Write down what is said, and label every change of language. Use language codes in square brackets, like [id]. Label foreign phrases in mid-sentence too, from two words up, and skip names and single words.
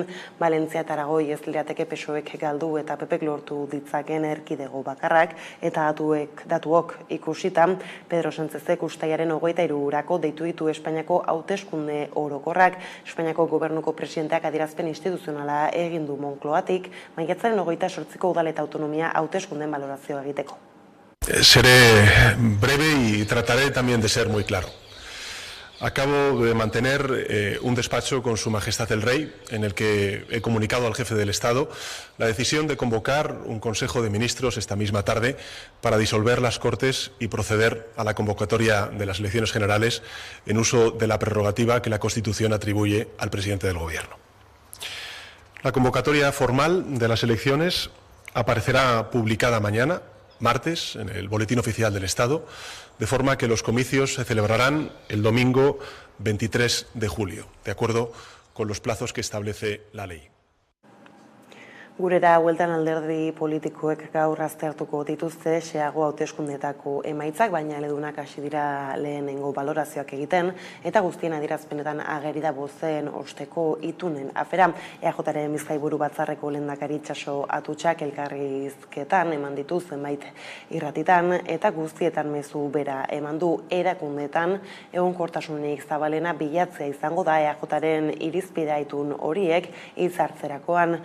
[eu] Valentzia eta Aragoi ez lirateke PSOek galdu eta PPek lortu ditzaken erkidego bakarrak eta datuok ikusita, Pedro Sánchezek ustailaren 23rako deitu ditu Espainiako hauteskunde orokorrak. Espainiako gobernuko presidenteak adierazpen instituzionala egin du Moncloatik, maiatzaren 28ko udal eta autonomia hauteskunden balorazioa egiteko. [es] Seré breve y trataré también de ser muy claro. Acabo de mantener un despacho con Su Majestad el Rey, en el que he comunicado al jefe del Estado la decisión de convocar un Consejo de Ministros esta misma tarde para disolver las Cortes y proceder a la convocatoria de las elecciones generales en uso de la prerrogativa que la Constitución atribuye al presidente del Gobierno. La convocatoria formal de las elecciones aparecerá publicada mañana, martes, en el Boletín Oficial del Estado, de forma que los comicios se celebrarán el domingo 23 de julio, de acuerdo con los plazos que establece la ley. [eu] Gurera hueltan alderdi politikoek gaur aztertuko dituzte xeago hauteskundetako emaitzak, baina eledunak hasi dira lehenengo balorazioak egiten, eta guztien adierazpenetan ageri da bozen osteko itunen afera. EAJaren Bizkaiburu Batzarreko lehendakari Itxaso Atutxak elkarrizketan eman ditu zenbait irratitan, eta guztietan mezu bera eman du erakundetan egonkortasunik zabalena bilatzea izango da EAJaren irizpidea itun horiek hitzartzerakoan.